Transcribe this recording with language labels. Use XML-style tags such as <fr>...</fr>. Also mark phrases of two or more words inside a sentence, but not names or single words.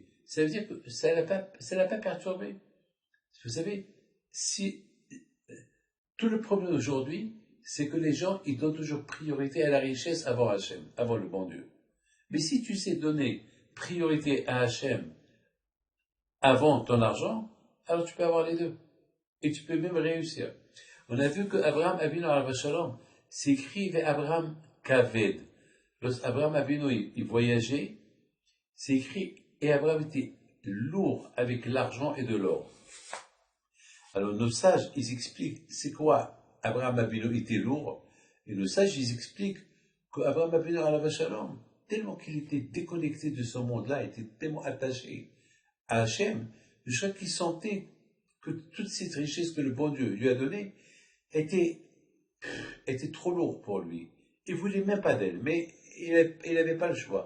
<fr>Ça veut dire que ça l'a pas perturbé. Vous savez, si tout le problème aujourd'hui, c'est que les gens, ils donnent toujours priorité à la richesse avant Hachem, avant le bon Dieu. Mais si tu sais donner priorité à Hachem avant ton argent, alors tu peux avoir les deux. Et tu peux même réussir. On a vu que Abraham</fr> <he>אבינו עליו השלום,</he> <fr>c'est écrit vers Abraham Kaved. Lorsqu'Abraham Avinu, il voyageait, c'est écrit, et Abraham était lourd avec l'argent et de l'or. Alors nos sages, ils expliquent, c'est quoi Abraham Avinu était lourd, et nos sages, ils expliquent qu'Abraham</fr> <he>אבינו עליו השלום,</he> <fr>tellement qu'il était déconnecté de ce monde-là, était tellement attaché à Hachem, je crois qu'il sentait que toute cette richesse que le bon Dieu lui a donnée était trop lourd pour lui. Il voulait même pas d'elle, mais il n'avait pas le choix.</fr>